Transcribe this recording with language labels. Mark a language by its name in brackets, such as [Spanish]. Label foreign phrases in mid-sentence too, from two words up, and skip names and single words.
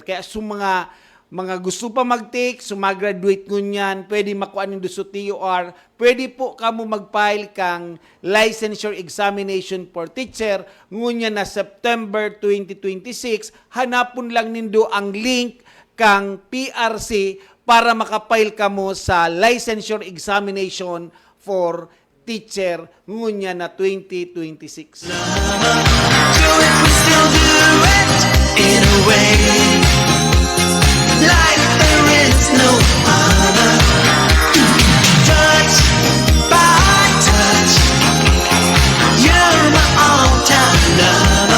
[Bikol] Kaya mga gusto pa mag-take, sumagraduate ngunyan, pwede makuha nindo sa TOR, pwede po kamo mag-file kang [English] licensure examination for teacher [Bikol] ngunyan na September 2026. Hanapon lang nindo ang link kang PRC para makapile kamo sa [English] licensure examination for teacher [Bikol] ngunyan na 2026. [English] Do it, we still do it in a way. Like there is no other. Touch by touch, you're my all-time lover.